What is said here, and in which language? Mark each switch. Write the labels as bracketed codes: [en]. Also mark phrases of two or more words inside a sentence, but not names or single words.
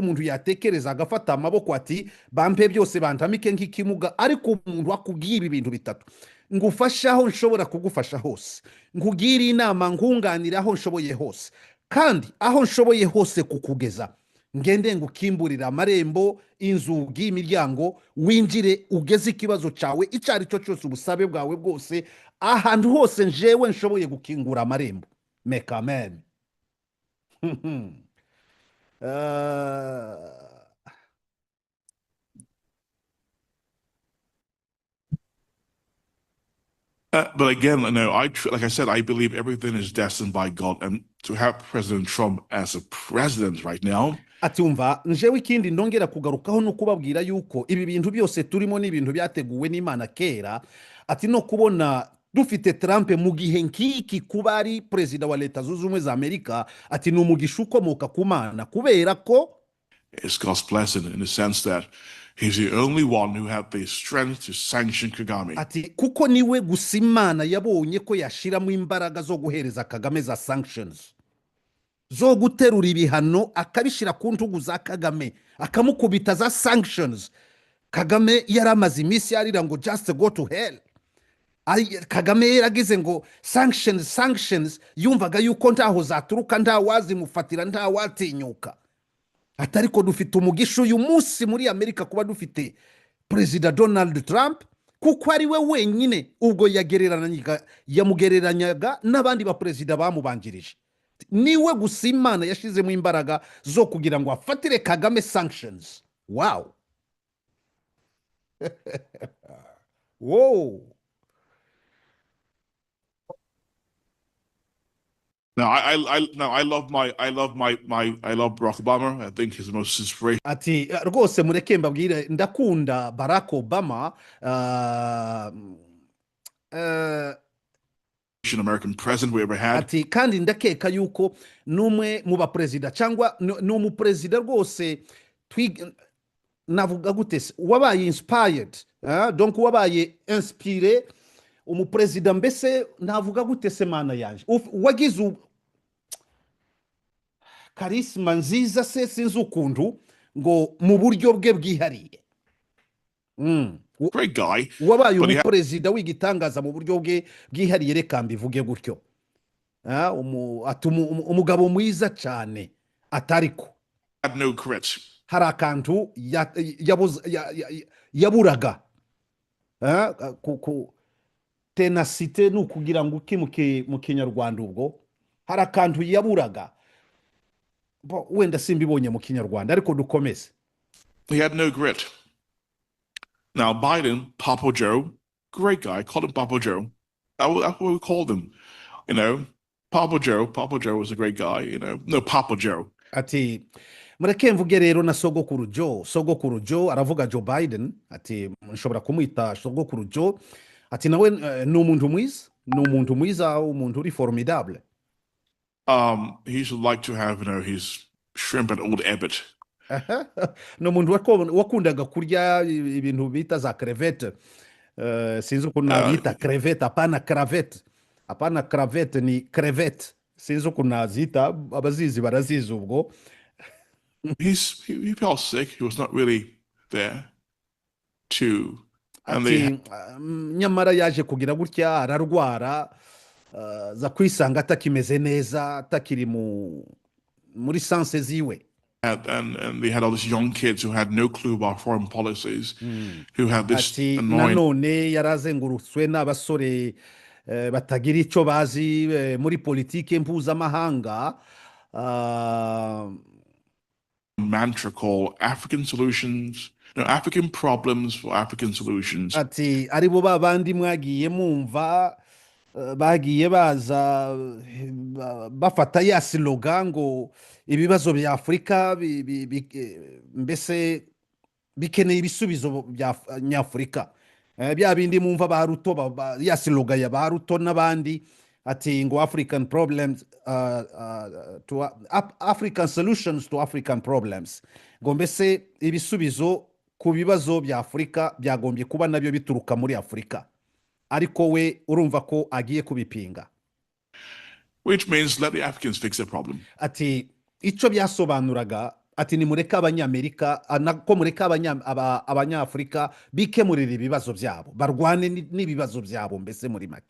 [rw] umuntu yatekereza agafata amaboko ati bampe byose bantamike nk'ikimuga, ariko umuntu akubwiye ibi bintu bitatu: ngufasha aho nshobora kugufasha hose, nkugire inama, nkunganira aho nshoboye hose, kandi aho nshoboye hose kukugeza ngende ngukimburira amarembo, inzugi, imiryango, winjire ugeze ikibazo cyawe icyo ari cyo cyose, ubusabe bwawe bwose, ahantu hose njewe nshoboye gukingura amarembo. [en] Make amen. uh, But again, no, like I said, I believe everything is destined by God, and to have President Trump as a president right now. [rw] Ati umva, njewe ikindi ndongera kugarukaho no kubabwira yuko ibi bintu byose turimo ni ibintu byateguwe n'Imana kera. Ati no kubona dufite Trump mu gihe nk'iki kuba ari perezida wa Leta Zunze Ubumwe za Amerika, ati ni umugisha ukomoka ku Mana, kubera ko [en] it's God's blessing in the sense that he's the only one who had the strength to sanction Kagame. [rw] Ati kuko niwe gusa Imana yabonye ko yashiramo imbaraga zo guhereza Kagame za sanctions, zo guterura ibihano akabishira ku ntugu za Kagame, akamukubita za sanctions. Kagame yaramaze iminsi yarira ngo [en] just go to hell. [rw] Kagame yaragize ngo sanctions, yumvaga yuko ntaho zaturuka, nta wazimufatira, nta watinyuka. Atariko dufite umugisha uyu munsi muri Amerika kuba dufite Perezida Donald Trump, kuko ari we wenyine ubwo yamugereranyaga n'abandi ba perezida bamubanjirije. Niwe gusa Imana yashizemo imbaraga zo kugira ngo afatire Kagame sanctions. [en] Wow. Whoa. Now I love Barack Obama. I think he's the most inspirational. [rw] Ati rwose mureke mbabwire ndakunda Barack Obama, [en] American president we ever had. [rw] Ati kandi ndakeka yuko numwe mu baperezida cyangwa no mu president rwose navuga gute wabaye inspired, donc wabaye inspiré, umuperezida mbese navuga gute se Mana yanje wagize karisma nziza se sinzi ukuntu ngo mu buryo bwe bwihariye. [en] Great guy. [rw] Wabaye umuperezida w'igitangaza mu buryo bwe bwihariye, reka mbivuge gutyo. Umugabo mwiza cyane, atariko [en] had no grit. [rw] Hari akantu yaburaga, tenacité nukugira ngo ukimuke mu Kinyarwanda, ubwo hari akantu yaburaga, wenda simbibonye mu Kinyarwanda, ariko dukomeze. [en] He had no grit. Now Biden, Papa Joe, great guy, called him Papa Joe. That's what we called him, you know. Papa Joe was a great guy, you know. No, Papa Joe. [rw] Ati mureke mvuge rero na sogokuru Joe aravuga Joe Biden, ati nshobora kumwita sogokuru Joe, ati nawe ni umuntu mwiza, umuntu uri formidable. [en] He should like to have, you know, his shrimp and old Abbott. [rw] No muntu wakundaga kurya ibintu bita za crevette, sinzi ukuntu nabita crevette, apana cravette ni crevette, sinzi ukuntu nazita, abazizi barazizi ubwo. [en] He fell sick. He was not really there to. [rw] Nyamara yaje kugira gutya, ararwara, za kwisanga atakimeze neza, atakiri muri sanse ziwe. [en] And they had all these young kids who had no clue about foreign policies, who had this annoying. [rw] Nanone yarazengurutswe n'abasore batagira icyo bazi muri politike mpuzamahanga, [en] mantra called African solutions, no, African problems for African solutions. [rw] Ati aribo babandi mwagiye mumva bagiye baza bafata ya slogan ngo ibibazo bya Afrika mbese bikeneye ibisubizo bya Nyafrika, bya bindi mumva ba Ruto ya slogan ya ba Ruto n'abandi, ati ngo [en] African problems African solutions to African problems, [rw] ngo mbese ibisubizo ku bibazo bya Afurika byagombye kuba nabyo bituruka muri Afurika, ariko we urumva ko agiye kubipinga. [en] Which means let the Africans fix their problem. [rw] Ati icyo byasobanuraga ati ni mureka abanyamerika ko mureka abanyafurika bikemurira ibibazo byabo, barwane n'ibibazo byabo mbese muri make.